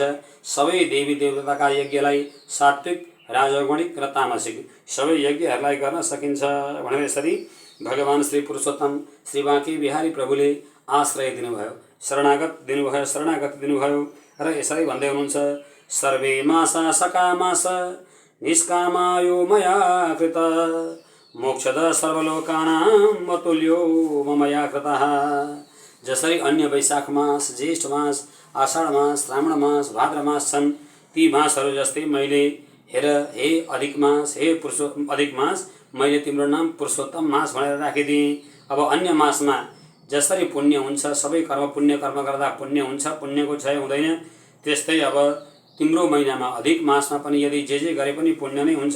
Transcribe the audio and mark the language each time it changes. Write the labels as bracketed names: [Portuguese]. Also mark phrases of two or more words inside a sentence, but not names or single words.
[Nepali] सबै देवी देवताका यज्ञलाई सात्विक, राजगणिक र तामसिक सबै यज्ञहरूलाई गर्न सकिन्छ भनेर यसरी भगवान श्री पुरुषोत्तम श्री बाँके बिहारी प्रभुले आश्रय दिनुभयो, शरणागति दिनुभयो र यसरी भन्दै हुनुहुन्छ, [Sanskrit] सर्वे मासा सकामास निष्कामायो मया कृत मोक्षद सर्वलोकानां अतुल्यो मया कृतः। [Nepali] जसरी अन्य वैशाख मास, ज्येष्ठ मास, आषाढ मास, श्रावण मास, भाद्र मास छन्, ती मासहरू जस्तै मैले हेर हे अधिक मास, हे अधिक मास, मैले तिम्रो नाम पुरुषोत्तम मास भनेर राखिदिएँ। अब अन्य मासमा जसरी पुण्य हुन्छ, सबै पुण्य कर्म गर्दा पुण्य हुन्छ, पुण्यको क्षय हुँदैन, त्यस्तै अब तिम्रो महिनामा अधिक मासमा पनि यदि जे गरे पनि पुण्य नै हुन्छ।